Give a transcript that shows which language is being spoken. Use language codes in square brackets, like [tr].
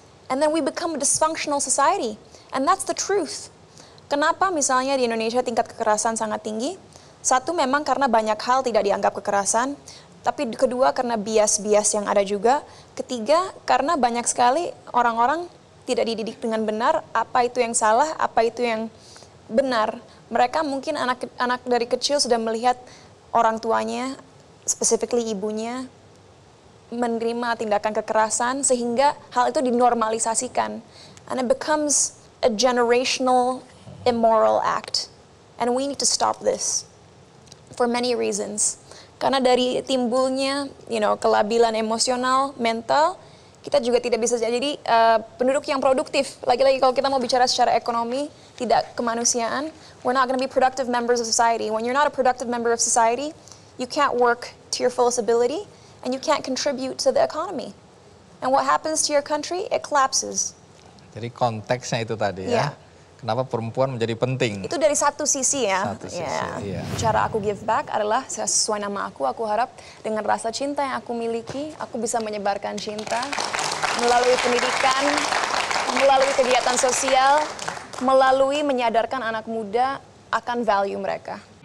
[en] And then we become a dysfunctional society. And that's the truth. [id] Kenapa misalnya di Indonesia tingkat kekerasan sangat tinggi? Satu, memang karena banyak hal tidak dianggap kekerasan. Tapi kedua, karena bias-bias yang ada juga. Ketiga, karena banyak sekali orang-orang tidak dididik dengan benar apa itu yang salah, apa itu yang benar. Mereka mungkin anak dari kecil sudah melihat orang tuanya, specifically ibunya, menerima tindakan kekerasan sehingga hal itu dinormalisasikan. [en] And it becomes a generational immoral act. And we need to stop this for many reasons. [id] Karena dari timbulnya, kelabilan emosional, mental, kita juga tidak bisa jadi penduduk yang produktif. Lagi-lagi kalau kita mau bicara secara ekonomi, tidak kemanusiaan, [en] we're not going to be productive members of society. When you're not a productive member of society, you can't work to your fullest ability, and you can't contribute to the economy. And what happens to your country? It collapses. [id] Jadi konteksnya itu tadi ya. Kenapa perempuan menjadi penting? Itu dari satu sisi ya. Satu sisi, iya. Cara aku give back adalah sesuai nama aku harap dengan rasa cinta yang aku miliki, aku bisa menyebarkan cinta melalui pendidikan, melalui kegiatan sosial, melalui menyadarkan anak muda akan value mereka.